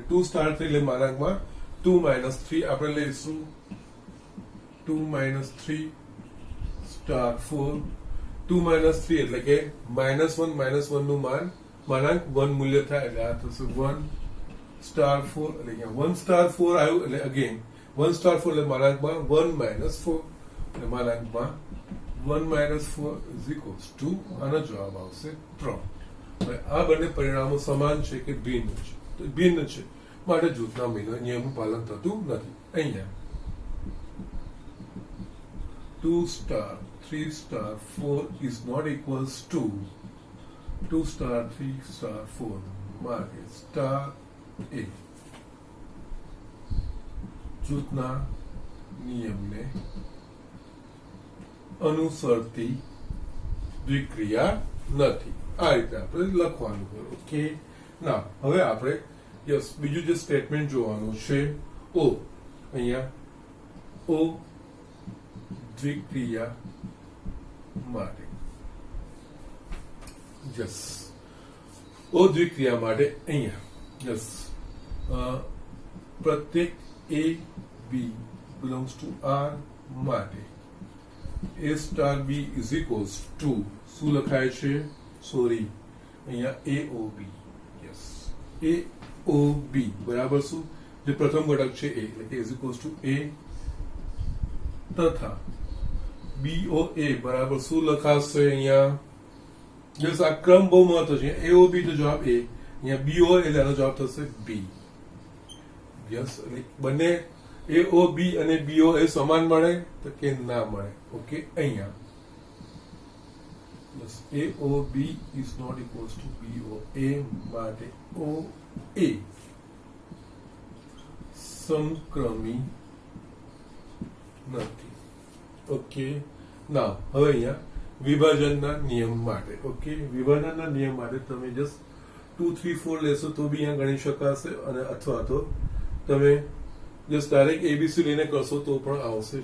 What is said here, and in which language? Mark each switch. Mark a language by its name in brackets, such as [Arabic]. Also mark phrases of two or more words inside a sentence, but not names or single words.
[Gujarati] 2 સ્ટાર 3 એટલે માનાંકમાં 2 માઇનસ 3 આપણે લઈશું 2 માઇનસ 3 સ્ટાર 4 2 માઇનસ 3 એટલે કે -1 નું માનાંક 1 મૂલ્ય થાય એટલે આ થશે 1 સ્ટાર 4 એટલે અહીંયા 1 સ્ટાર 4 આવ્યું એટલે અગેન 1 સ્ટાર 4 એટલે માનાંકમાં 1 માઇનસ 4 એટલે માનાંકમાં 1 માઇનસ 4 [English] is equals to [Gujarati] આનો જવાબ આવશે 3. હવે આ બંને પરિણામો સમાન છે કે ભિન્ન છે તો ભિન્ન છે માટે જૂથના નિયમનું પાલન થતું નથી. અહીંયા 2 સ્ટાર 3 સ્ટાર 4 [English] is not equals to [Gujarati] 2 સ્ટાર 3 સ્ટાર 4 માટે સ્ટાર એ જૂથના નિયમને અનુસરતી દ્વિક્રિયા નથી. આ રીતે આપણે લખવાનું છે. ઓકે ના હવે આપણે યસ બીજું જે સ્ટેટમેન્ટ જોવાનું છે ઓ અહીંયા ઓ દ્વિક્રિયા માટે યસ ઓ દ્વિક્રિયા માટે અહીંયા યસ પ્રત્યેક [English] a b belongs to r [Gujarati] માટે a સ્ટાર b [English] is equals to [Gujarati] શું લખાય છે સોરી અહીંયા aob યસ aob બરાબર શું જે પ્રથમ ઘટક છે a એટલે કે [English] is equals to a [Gujarati] તથા boa બરાબર શું લખાશે અહીંયા યસ આ ક્રમ બહુ મહત્વ છે. aob તો જવાબ a અહીંયા bo એટલે આનો જવાબ થશે b યસ એટલે બંને aob અને boa સમાન મળે તો કે ના મળે. ઓકે અહીંયા યસ [English] aob is not equals to boa [Gujarati] માટે oa સમક્રમી નથી. ઓકે ના હવે અહીંયા વિભાજનના નિયમ માટે ઓકે વિભાજનના નિયમ માટે તમે જસ્ટ 2 3 4 લેશો તો બી અહીંયા ગણી શકાશે અને અથવા તો તમે [English] just direct ABC [Gujarati] લઈને કરશો તો પણ આવશે.